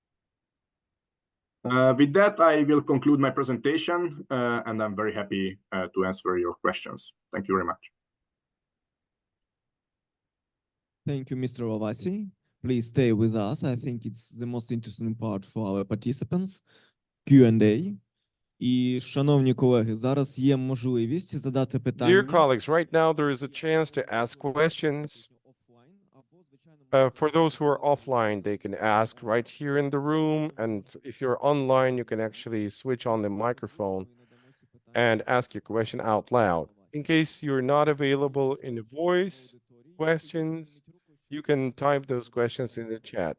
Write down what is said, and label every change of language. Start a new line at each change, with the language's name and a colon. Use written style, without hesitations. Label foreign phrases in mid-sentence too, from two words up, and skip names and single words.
English: With that, I will conclude my presentation, and I'm very happy to answer your questions. Thank you very much. Thank you, Mr. Ovasi. Please stay with us. I think it's the most interesting part for our participants. Q&A.
Ukrainian: І, шановні колеги, зараз є можливість задати питання.
English: Dear colleagues, right now there is a chance to ask questions. For those who are offline, they can ask right here in the room. And if you're online, you can actually switch on the microphone and ask your question out loud. In case you're not available in the voice questions, you can type those questions in the chat.